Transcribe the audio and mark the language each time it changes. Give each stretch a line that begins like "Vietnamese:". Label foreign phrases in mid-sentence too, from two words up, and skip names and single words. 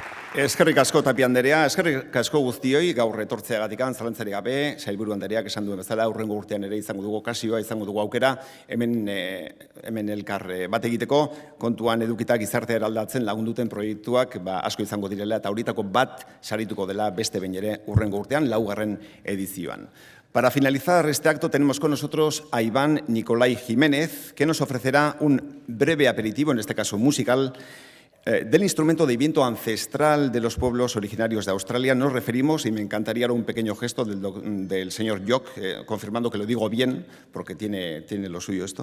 Basque: Eskerrik asko Tapia anderea, eskerrik asko guztioi gaur etortzeagatik zalantzarik gabe, sailburu andereak esan duen bezala, hurrengo urtean ere izango dugu okasioa, izango dugu aukera, hemen elkar bat egiteko, kontuan edukita gizartea eraldatzen lagunduten proiektuak asko izango direla eta horietako bat sarituko dela beste behin ere hurrengo urtean, 4. edizioan.
Spanish: Para finalizar este acto tenemos con nosotros a Iván Nicolai Jiménez, que nos ofrecerá un breve aperitivo, en este caso musical, del instrumento de viento ancestral de los pueblos originarios de Australia. Nos referimos, y me encantaría ahora un pequeño gesto del señor Jock, confirmando que lo digo bien, porque tiene lo suyo esto.